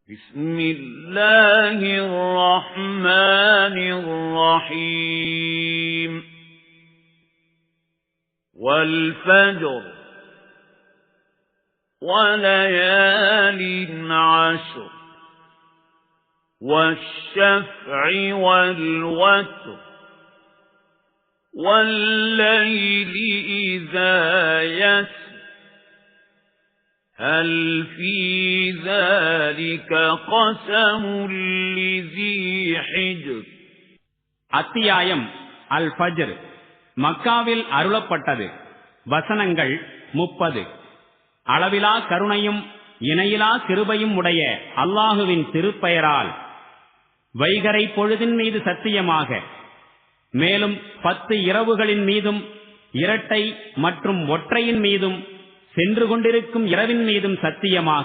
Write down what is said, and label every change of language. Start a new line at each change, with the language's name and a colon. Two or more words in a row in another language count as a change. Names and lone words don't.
Arabic: بسم الله الرحمن الرحيم والفجر وليال عشر والشفع والوتر والليل إذا يسر هل في ذلك قسم لذي حجر.
Tamil: அத்தியாயம் அல் ஃபஜ்ர் மக்காவில் அருளப்பட்டது. வசனங்கள் 30. அளவிலா கருணையும் இணையிலா கிருபையும் உடைய அல்லாஹுவின் திருப்பெயரால். வைகறை பொழுதின் மீது சத்தியமாக, மேலும் 10 இரவுகளின் மீதும் இரட்டை மற்றும் ஒற்றையின் மீதும் சென்று கொண்டிருக்கும் இரவின் மீதும் சத்தியமாக.